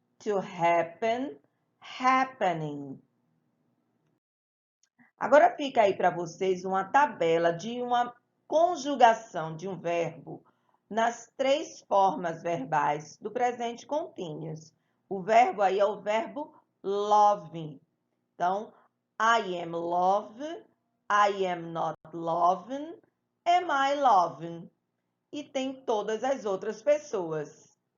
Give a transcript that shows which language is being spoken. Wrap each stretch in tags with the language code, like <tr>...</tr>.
<en>To happen, happening.</en> <pt>Agora fica aí para vocês uma tabela de uma conjugação de um verbo nas 3 formas verbais do presente contínuo. O verbo aí é o verbo love. Então,</pt> <en>I am love, I am not loving, am I loving?</en> <pt>E tem todas as outras pessoas.</pt>